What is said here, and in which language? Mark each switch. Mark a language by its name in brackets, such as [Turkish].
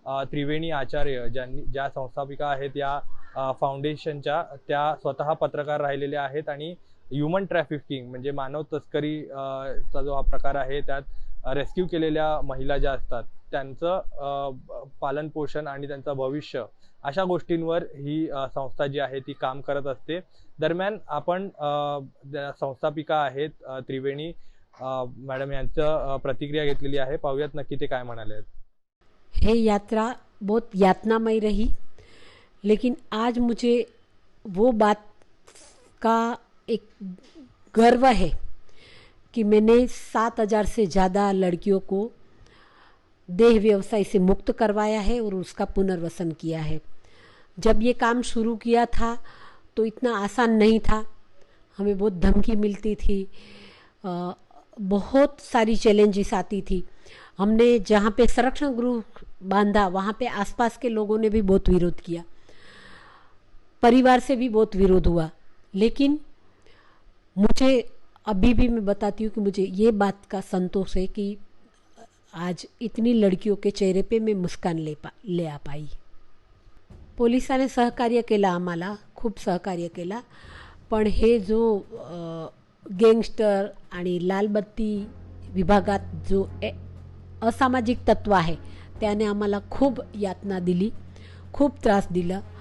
[Marathi] त्रिवेणी आचार्य ज्या संस्थापिका आहेत या फाउंडेशनच्या, त्या स्वतः पत्रकार राहिलेल्या आहेत आणि ह्यूमन ट्रॅफिकिंग म्हणजे मानव तस्करी चा जो हा प्रकार आहे त्यात रेस्क्यू केलेल्या महिला ज्या असतात त्यांचं पालन पोषण आणि त्यांचं भविष्य अशा गोष्टींवर ही संस्था जी आहे ती काम करत असते। दरम्यान आपण संस्थापिका आहेत त्रिवेणी मॅडम यांचं प्रतिक्रिया घेतलेली आहे। पाहूयात नक्की ते काय म्हणाले आहेत। [Hindi] ये यात्रा बहुत यातनामय रही, लेकिन आज मुझे वो बात का एक गर्व है कि मैंने 7,000 से ज़्यादा लड़कियों को देह व्यवसाय से मुक्त करवाया है और उसका पुनर्वसन किया है। जब ये काम शुरू किया था तो इतना आसान नहीं था, हमें बहुत धमकी मिलती थी, बहुत सारी चैलेंजेस आती थी। हमने जहाँ पे संरक्षण गृह बांधा वहाँ पे आसपास के लोगों ने भी बहुत विरोध किया, परिवार से भी बहुत विरोध हुआ। लेकिन मुझे अभी भी मैं बताती हूँ कि मुझे ये बात का संतोष है कि आज इतनी लड़कियों के चेहरे पे मैं मुस्कान ले आ पाई। [Marathi] पोलिसांनी सहकार्य केलं, आम्हाला खूप सहकार्य केला, पण हे जो गँगस्टर आणि लालबत्ती विभागात जो असामाजिक तत्व आहे त्याने आम्हाला खूप यातना दिली, खूप त्रास दिला।